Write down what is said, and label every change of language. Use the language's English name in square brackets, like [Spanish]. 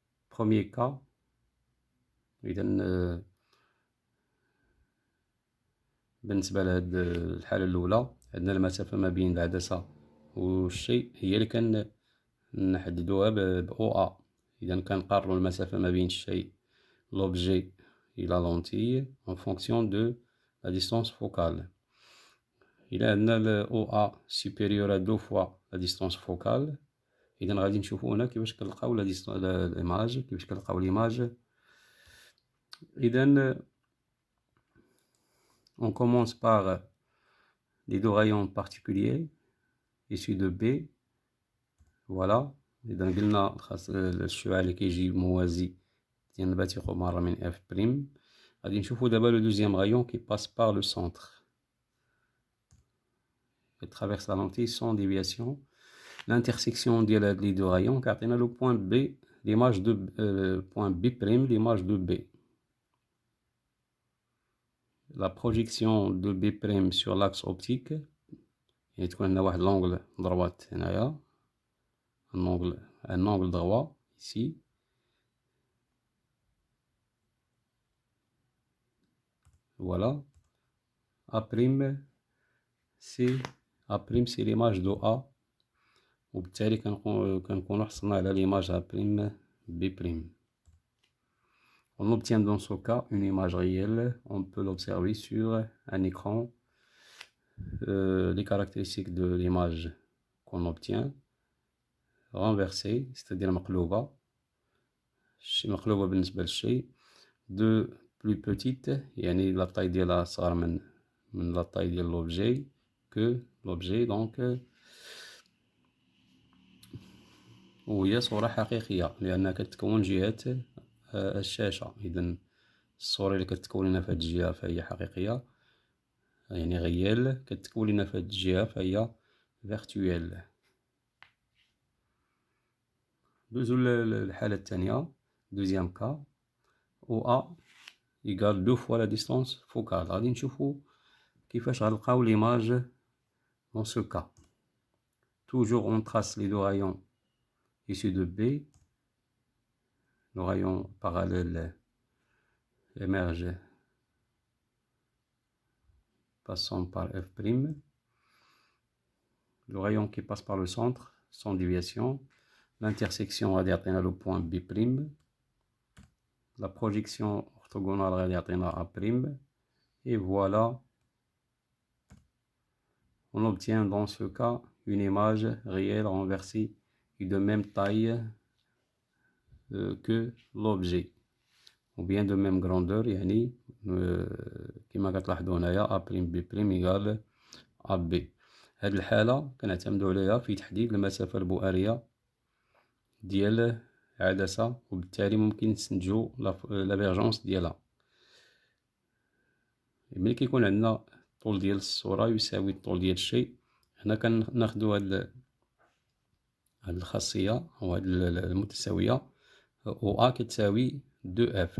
[French] Premier cas, [Arabic] إذا بالنسبة لهاد الحالة الأولى عندنا المسافة ما بين العدسة والشيء هي اللي كنحددوها بأو A. إذا كنقارنو المسافة ما بين الشيء [French] l'objet et la lentille en fonction de la distance focale. [Arabic] إلا عندنا ال [French] OA supérieur à 2 fois la distance focale، [Arabic] إذا غادي نشوفو هنا كيفاش كنلقاو l'image، كيفاش كنلقاو l'image. [French] إذا on commence par les deux rayons particuliers issus de B. voilà. [Arabic] إذا قلنا خاص الشعاع اللي كيجي موازي ينبثق مرة من F'. غادي نشوفو دابا [French] le deuxième rayon qui passe par le centre. Il traverse la lentille sans déviation. L'intersection de les deux rayons [Arabic] كيعطينا [French] le point B, l'image de point B', l'image de B. La projection de B' sur l'axe optique، [Arabic] يعني تكون عندنا واحد [French] l'angle droite [Arabic] هنايا، [French] un angle droit ici. Voilà. A', c'est l'image de A [Arabic] وبالتالي كنكونو حصلنا على l'image A', B'. [French] On obtient dans ce cas une image réelle, on peut l'observer sur un écran. Les caractéristiques de l'image qu'on obtient, renversée, c'est-à-dire [Arabic] مقلوبة بالنسبة للشيء, [French] de plus petite, [Arabic] يعني [French] la taille [Arabic] ديالها صغر من [French] la taille [Arabic] ديال [French] l'objet, que l'objet, donc [Arabic] وهي صورة حقيقية لأنها كتكون جهة الشاشة. إذن الصورة اللي كتكون لنا في هاد الجهة فهي حقيقية, يعني غيال. كتكون لنا في هاد الجهة فهي فيرتويال. دوزو للحالة الثانية, دوزيام كا, [French] OA égale 2 fois la distance focale. [Arabic] غادي نشوفو كيفاش غنلقاو [French] l'image dans ce cas. Toujours on trace les deux rayons issus de B. Le rayon parallèle émerge passant par F'. Le rayon qui passe par le centre, sans déviation. L'intersection [Arabic] غادي يعطينا [French] le point B'. La projection orthogonale [Arabic] غادي يعطينا [French] A'. Et voilà, on obtient dans ce cas une image réelle renversée et de même taille que l'objet, ou bien de même grandeur, [Arabic] يعني كما كتلاحظوا هنايا [French] A', B' égale AB. [Arabic] هاد الحالة كنعتمدو عليها في تحديد المسافة البؤرية ديال عدسة, وبالتالي ممكن نستنتجو لافيرجونس ديالها. ملي كيكون عندنا الطول ديال الصورة يساوي الطول ديال الشيء, هنا كناخدو هاد الخاصية أو هاد المتساوية OA كتساوي 2F.